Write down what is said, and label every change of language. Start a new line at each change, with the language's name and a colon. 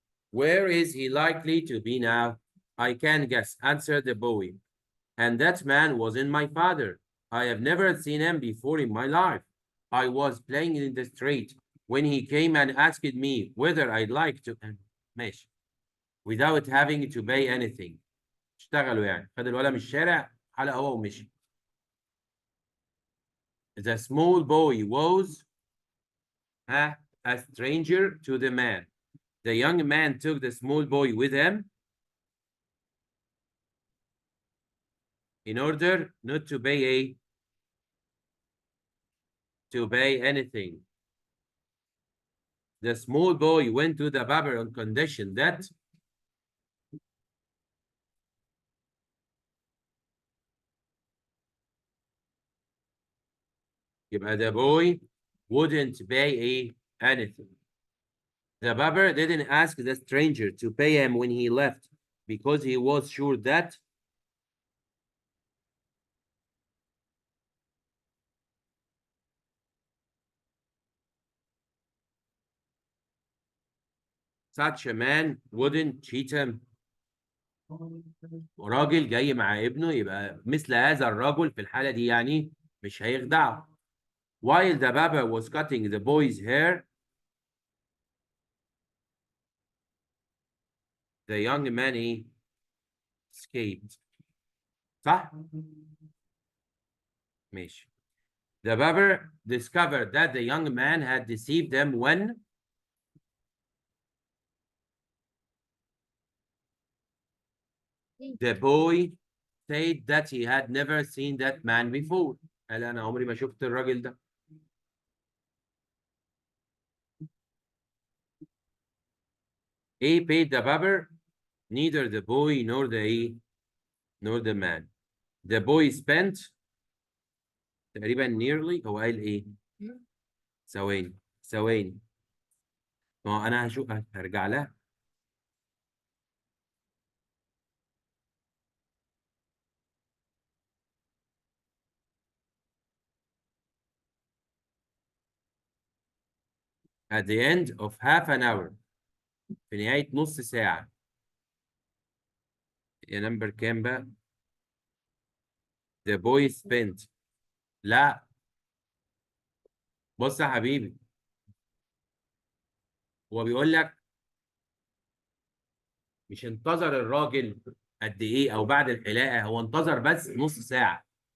English: Where is he likely to be now?" "I can guess," answered the boy. "And that man wasn't my father. I have never seen him before in my life. I was playing in the street when he came and asked me whether I'd like to.
Arabic: ماشي.
English: Without having to pay anything.
Arabic: اشتغلوا يعني. خد الولد من الشارع حلق هو ومشي.
English: The small boy was a stranger to the man. The young man took the small boy with him in order not to pay anything. The small boy went to the barber on condition that
Arabic: يبقى
English: the boy wouldn't pay anything. The barber didn't ask the stranger to pay him when he left because he was sure that such a man wouldn't cheat him.
Arabic: راجل جاي مع ابنه يبقى مثل هذا الرجل في الحالة دي يعني مش هيخدعه.
English: While the barber was cutting the boy's hair, the young man escaped.
Arabic: صح؟ ماشي.
English: The barber discovered that the young man had deceived them when the boy said that he had never seen that man before.
Arabic: قال أنا عمري ما شفت الراجل ده.
English: paid the barber, neither the boy nor the man. The boy spent
Arabic: تقريبا
English: nearly
Arabic: هو قال ايه؟ ثواني. ما هو انا هرجع لها.
English: At the end of half an hour.
Arabic: في نهاية نص ساعة. يا نمبر كام بقى؟
English: The boy spent.
Arabic: لا. بص يا حبيبي. هو بيقول لك مش انتظر الراجل قد ايه او بعد الحلاقة، هو انتظر بس نص ساعة.